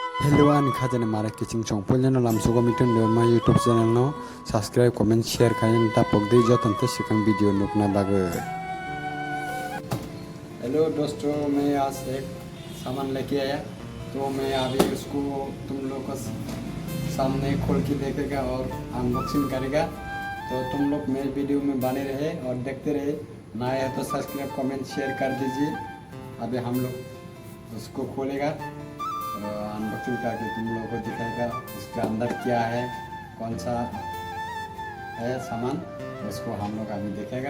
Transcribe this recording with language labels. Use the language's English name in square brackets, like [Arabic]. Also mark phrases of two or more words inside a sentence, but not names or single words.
[Kok Borok] Hello an khajane mara kitchen chong polno lam sugo miton de ma YouTube channel no [English] subscribe comment share [Kok Borok] kayen tapok de jotan te [English] second video [Kok Borok] nukna bague। [Hindi] हेलो दोस्तों, मैं आज एक सामान लेके आया तो मैं अभी उसको तुम लोग को सामने खोल के देखेगा और अनबॉक्सिंग करेगा। तो तुम लोग मेरे वीडियो में बने रहे और देखते रहे। नया है तो [English] subscribe comment share [Hindi] कर दीजिए। अभी हम लोग उसको खोलेगा, अनबॉक्सिंग करके तुम लोगों को दिखाएगा इसके अंदर क्या है, कौन सा है सामान, उसको हम लोग अभी देखेगा।